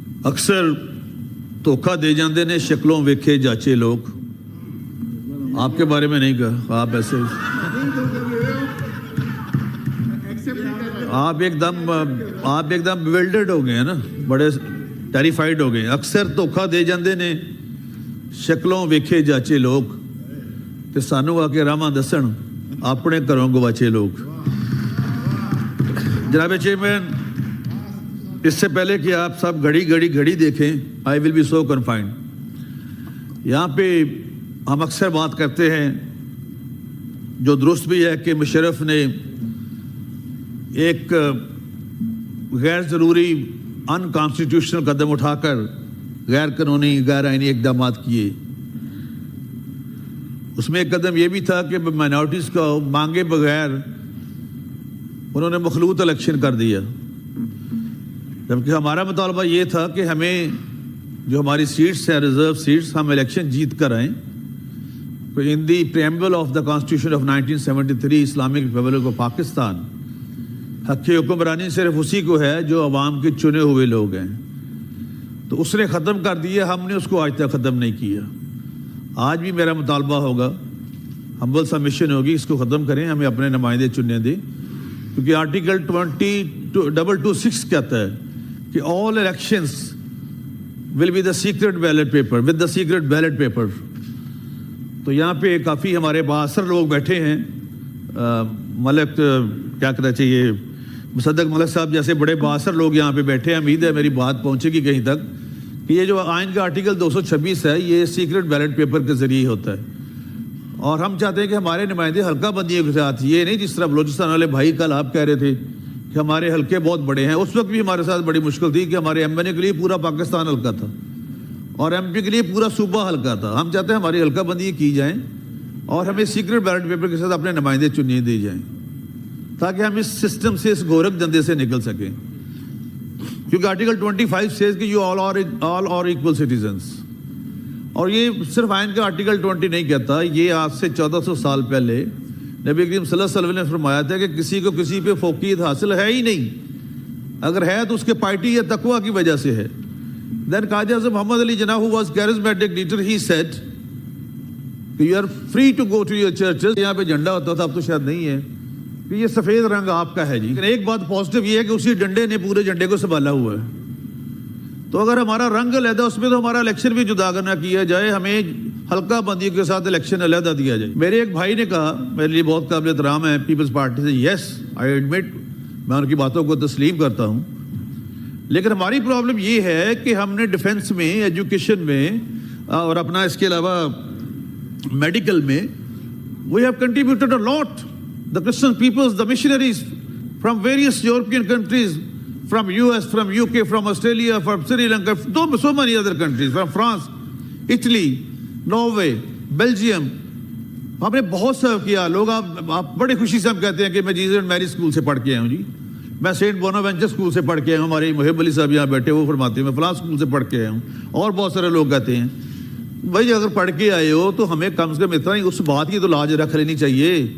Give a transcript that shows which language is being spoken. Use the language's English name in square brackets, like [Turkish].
[Punjabi] اکثر دھوکھا دے جاندے نے شکلوں ویکھے جاچے لوگ. [Urdu] آپ کے بارے میں نہیں کہا، آپ ایسے آپ ایک دم بیولڈرڈ ہو گئے ہیں نا، بڑے ٹیریفائڈ ہو گئے ہیں. [Punjabi] اکثر دھوکھا دے جاندے نے شکلوں ویکھے جاچے لوگ تے سانو آ کے راواں دسن اپنے گھروں گواچے لوگ. [Urdu] جناب چیئرمین، اس سے پہلے کہ آپ سب گھڑی دیکھیں، [English] I will be so confined. [Urdu] یہاں پہ ہم اکثر بات کرتے ہیں، جو درست بھی ہے، کہ مشرف نے ایک غیر ضروری ان کانسٹیٹیوشنل قدم اٹھا کر غیر قانونی غیر آئینی اقدامات کیے. اس میں ایک قدم یہ بھی تھا کہ مائنورٹیز کو مانگے بغیر انہوں نے مخلوط الیکشن کر دیا، جبکہ ہمارا مطالبہ یہ تھا کہ ہمیں جو ہماری سیٹس ہیں، ریزرو سیٹس، ہم الیکشن جیت کر آئیں. [English] in the preamble of the constitution of 1973 Islamic republic of Pakistan, [Urdu] حق حکمرانی صرف اسی کو ہے جو عوام کے چنے ہوئے لوگ ہیں. تو اس نے ختم کر دیا، ہم نے اس کو آج تک ختم نہیں کیا. آج بھی میرا مطالبہ ہوگا، [English] humble submission [Urdu] ہوگی، اس کو ختم کریں، ہمیں اپنے نمائندے چننے دیں. کیونکہ آرٹیکل 226 کہتا ہے کہ [English] all elections will be the secret ballot paper with the secret ballot paper. [Urdu] تو یہاں پہ کافی ہمارے بااثر لوگ بیٹھے ہیں. ملک کیا کہنا چاہیے، مصدق ملک صاحب جیسے بڑے بااثر لوگ یہاں پہ بیٹھے ہیں. امید ہے میری بات پہنچے گی کہیں تک کہ یہ جو آئین کا آرٹیکل 226 ہے، یہ سیکرٹ بیلٹ پیپر کے ذریعے ہوتا ہے. اور ہم چاہتے ہیں کہ ہمارے نمائندے حلقہ بندیوں کے ساتھ، یہ نہیں جس طرح بلوچستان والے بھائی کل آپ کہہ رہے تھے کہ ہمارے حلقے بہت بڑے ہیں. اس وقت بھی ہمارے ساتھ بڑی مشکل تھی کہ ہمارے ایم این اے کے لیے پورا پاکستان حلقہ تھا اور ایم پی کے لیے پورا صوبہ حلقہ تھا. ہم چاہتے ہیں ہماری حلقہ بندی کی جائیں اور ہمیں سیکرٹ بیلٹ پیپر کے ساتھ اپنے نمائندے چننے دی جائیں، تاکہ ہم اس سسٹم سے، اس گورکھ دندے سے نکل سکیں. کیونکہ آرٹیکل 25 [English] says [Urdu] کہ [English] you all are equal citizens. [Urdu] اور یہ صرف آئین کا آرٹیکل 20 نہیں کہتا، یہ آج سے 1400 سال پہلے نبی کریم صلی اللہ علیہ وسلم نے فرمایا تھا کہ کسی کو کسی پہ فوقیت حاصل ہے ہی نہیں، اگر ہے تو اس کے پائٹی یا تقویٰ کی وجہ سے ہے. [English] Then Qazi Azam Muhammad Ali Jinnah, who was charismatic leader, he said you are free to go to your churches. [Urdu] یہاں پہ جھنڈا ہوتا تھا، اب تو شاید نہیں ہے، کہ یہ سفید رنگ آپ کا ہے جی. لیکن ایک بات پازیٹیو یہ ہے کہ اسی ڈنڈے نے پورے جھنڈے کو سنبھالا ہوا ہے. تو اگر ہمارا رنگ علیحدہ، اس میں تو ہمارا الیکشن بھی جدا کرنا کیا جائے، ہمیں حلقہ بندی کے ساتھ الیکشن علیحدہ دیا جائے. میرے ایک بھائی نے کہا، میرے لیے بہت قابل احترام ہے، پیپلز پارٹی سے، [English] yes I admit, [Urdu] میں ان کی باتوں کو تسلیم کرتا ہوں. لیکن ہماری پرابلم یہ ہے کہ ہم نے ڈیفنس میں، ایجوکیشن میں اور اپنا اس کے علاوہ میڈیکل میں [English] we have contributed a lot. The Christian peoples, the missionaries from various European countries, from US, from UK, from Australia, from Sri Lanka, so many other countries, from France, Italy, Norway, Belgium. [Urdu] ہم نے بہت سرو کیا. لوگ آپ بڑے خوشی سے ہم کہتے ہیں کہ میں جیزس اینڈ میری اسکول سے پڑھ کے آیا ہوں جی، میں سینٹ بوناوینچر اسکول سے پڑھ کے آیا ہوں. ہمارے محب علی صاحب یہاں بیٹھے، وہ فرماتے ہیں میں فلاں اسکول سے پڑھ کے آیا ہوں. اور بہت سارے لوگ کہتے ہیں بھائی اگر پڑھ کے آئے ہو تو ہمیں کم سے کم اتنا ہی اس بات کی تو لاج رکھ لینی چاہیے.